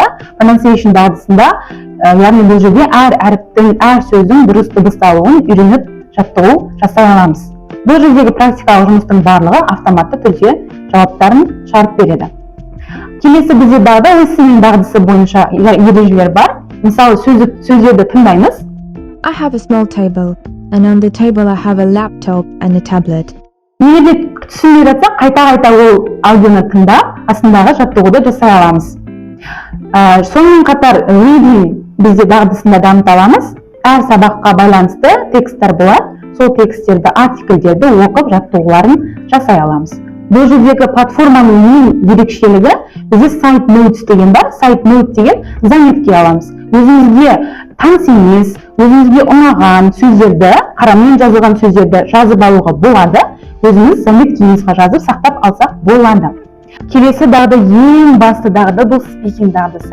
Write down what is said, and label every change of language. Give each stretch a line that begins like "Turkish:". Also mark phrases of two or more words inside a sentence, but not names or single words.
Kazakh: Pronunciation дағдысында, яғни бұл жерде әр әріптің, әр сөздің дұрыс дыбысталуын үйреніп жаттығу жасай аламыз. Бұл жердегі практикалық жұмыстың барлығы автоматты түрде жауаптарын шығарып береді. Келесі бізде дағды listening дағдысы бойынша ережелер бар. Мысалы, сөздерді тыңдаймыз.
English: I have a small table, and on the table I have a laptop and a tablet.
Kazakh: Егер де түсінбей жатса, қайта-қайта ол аудионы тыңдап, астындағы жаттығуды жасай аламыз. Сонымен қатар reading бізде дағдысында дамыта аламыз. Әр сабаққа байланысты тексттер болады. Сол тексттерді, артикльдерді оқып жаттығуларын жасай аламыз. Бұл жердегі платформаның ең ерекшелігі бізде
English: side notes
Kazakh: деген бар.
English: Side note
Kazakh: деген заметке аламыз. Өзіңізге таныс емес, өзіңізге ұнаған сөздерді, қарамен жазылған сөздерді жазып алуға болады. Өзіңіз заметкеңізге жазып сақтап алсақ болады. Келесі дағды ең басты дағды бұл speaking дағдысы.